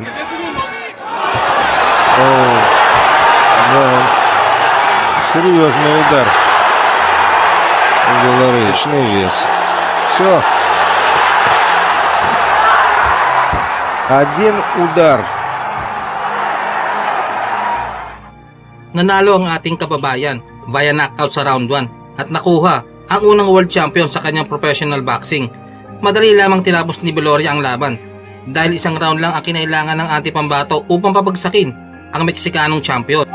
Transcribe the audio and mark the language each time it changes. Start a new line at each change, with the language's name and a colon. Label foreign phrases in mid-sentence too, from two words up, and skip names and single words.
Russian: Да. Серьезный удар. Виларье. Лишний вес. Все. Один удар.
Filipino: Nanalo ang ating kababayan
English: via knockout
Filipino: sa round 1 at nakuha ang unang
English: world champion
Filipino: sa kanyang
English: professional boxing.
Filipino: Madali lamang tinapos ni Viloria ang laban dahil isang round lang ang kinailangan ng ating pambato upang papagsakin ang Meksikanong champion.